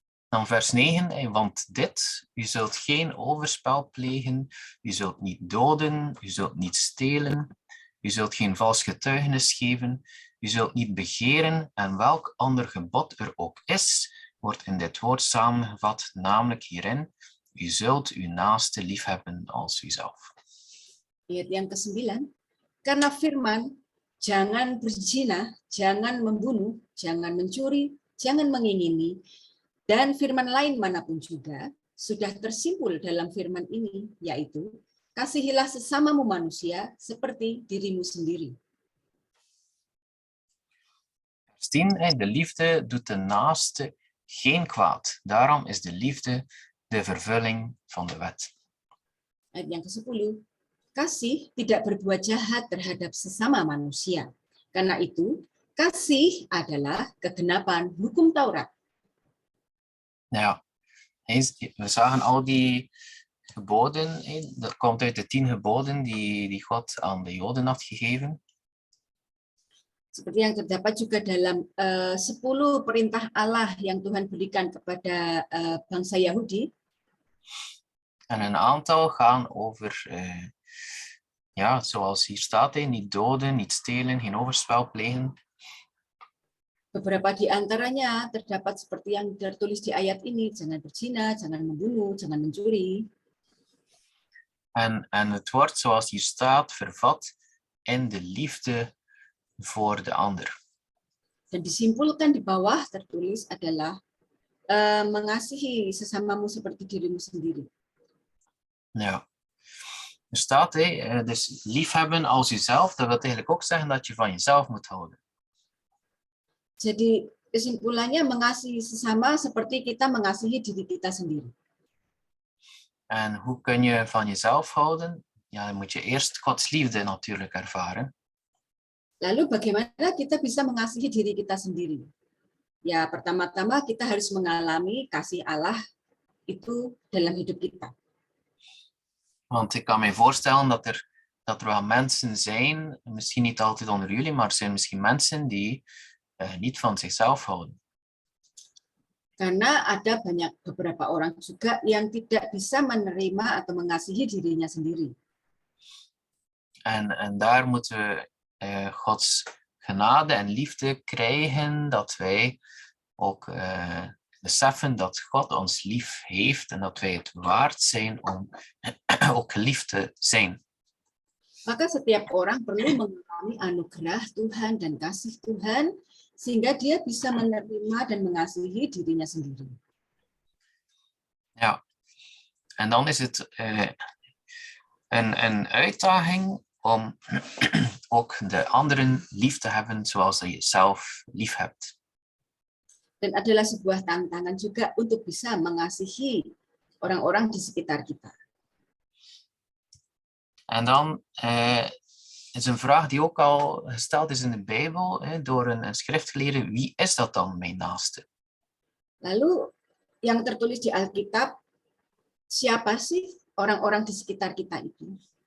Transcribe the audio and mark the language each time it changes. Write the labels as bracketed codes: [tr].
[nl] Dan vers 9, want dit, u zult geen overspel plegen, u zult niet doden, u zult niet stelen, u zult geen vals getuigenis geven, u zult niet begeren en welk ander gebod er ook is, wordt in dit woord samengevat, namelijk hierin, u zult uw naaste liefhebben als uzelf. [id] Ayat yang ke-9, karena firman, jangan berzina, jangan membunuh, jangan mencuri, jangan mengingini, dan firman lain manapun juga sudah tersimpul dalam firman ini, yaitu kasihilah sesamamu manusia seperti dirimu sendiri. [nl] Vers 10, de liefde doet de naaste geen kwaad. Daarom is de liefde de vervulling van de wet. [id] Ayat yang ke-10, kasih tidak berbuat jahat terhadap sesama manusia. Karena itu, kasih adalah kegenapan hukum Taurat. [nl] Ja, we zagen al die geboden, dat komt uit de 10 geboden die God aan de Joden had gegeven. [id] Seperti yang terdapat juga dalam 10 perintah Allah yang Tuhan berikan kepada bangsa Yahudi. [nl] En een aantal gaan over, zoals hier staat, niet doden, niet stelen, geen overspel plegen. [id] Beberapa di antaranya terdapat seperti yang tertulis di ayat ini, jangan berzina, jangan membunuh, jangan mencuri. [nl] En het wordt, zoals hier staat, vervat in de liefde voor de ander. [id] Dan disimpulkan di bawah tertulis adalah mengasihi sesamamu seperti dirimu sendiri. [nl] Ja. Er staat, dus liefhebben als jezelf, dat wil eigenlijk ook zeggen dat je van jezelf moet houden. [id] Jadi kesimpulannya mengasihi sesama seperti kita mengasihi diri kita sendiri. [nl] En hoe kun je van jezelf houden? Ja, dan moet je eerst Gods liefde natuurlijk ervaren. [id] Lalu bagaimana kita bisa mengasihi diri kita sendiri? Ya, pertama-tama kita harus mengalami kasih Allah itu dalam hidup kita. [nl] Want ik kan me voorstellen dat er wel mensen zijn, misschien niet altijd onder jullie, maar er zijn misschien mensen die niet van zichzelf houden. [id] Karena ada beberapa orang juga yang tidak bisa menerima atau mengasihi dirinya sendiri. [nl] En daar moeten we Gods genade en liefde krijgen, dat wij ook beseffen dat God ons lief heeft en dat wij het waard zijn om ook geliefd te zijn. [id] Maka setiap orang perlu mengalami anugerah Tuhan dan kasih Tuhan, sehingga dia bisa menerima dan mengasihi dirinya sendiri. [nl] Ja, en dan is het een uitdaging om ook de anderen lief te hebben zoals je jezelf lief hebt. [id] Dan adalah sebuah tantangan juga untuk bisa mengasihi orang-orang di sekitar kita. [nl] En dan is een vraag die ook al gesteld is in de Bijbel door een schriftgeleerde. Wie is dat dan, mijn naaste? [id] Lalu yang tertulis di Alkitab, siapa sih orang-orang di sekitar kita itu?